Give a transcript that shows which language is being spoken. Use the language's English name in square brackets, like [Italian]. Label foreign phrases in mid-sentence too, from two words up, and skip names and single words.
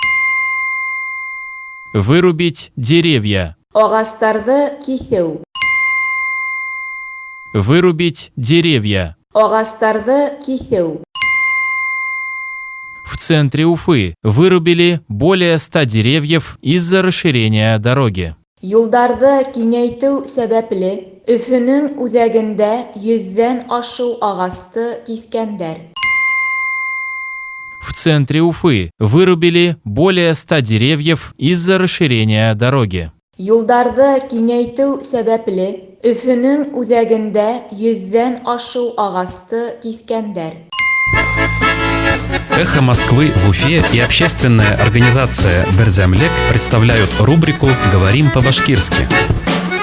[Russian] Вырубить деревья. [Bashkir] Агастарды кисеу. [Russian] Вырубить деревья. [Bashkir] Агастарды кисеу. [Russian] В центре Уфы вырубили более 100 деревьев из-за расширения дороги. [Bashkir] Юлдарды киңәйтү сәбәпле Өфөнең үҙәгендә 100-дән ашу агасты киҫкәндәр. [Russian] В центре Уфы вырубили более 100 деревьев из-за расширения дороги. [Bashkir] Юлдарды киңәйтү сәбәпле Өфөнең үҙәгендә 100-дән ашу агасты киҫкәндәр. [Russian] «Эхо Москвы» в Уфе и общественная организация «Берзямлек» представляют рубрику «Говорим по-башкирски».